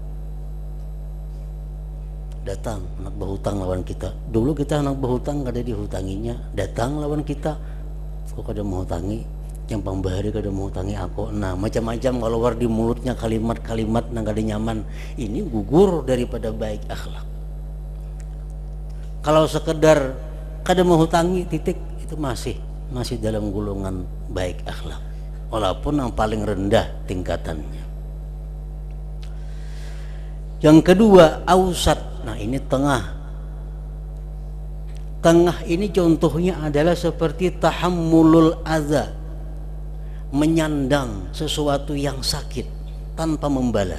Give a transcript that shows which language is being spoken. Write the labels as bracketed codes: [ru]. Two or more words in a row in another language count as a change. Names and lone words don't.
[bjn] Datang nak berhutang lawan kita, dulu kita nak berhutang kada dihutanginya, datang lawan kita kok kada mau hutangi, yang pembahari kada mau hutangi aku. Nah, macam-macam keluar di mulutnya kalimat-kalimat nang kada nyaman, ini gugur daripada baik akhlak. Kalau sekedar kada mau hutangi titik, itu masih dalam golongan baik akhlak, walaupun yang paling rendah tingkatannya. [id] Yang kedua ausat. Nah, ini tengah. Tengah ini contohnya adalah seperti [ar] tahammulul adza, [id] menyandang sesuatu yang sakit tanpa membalas.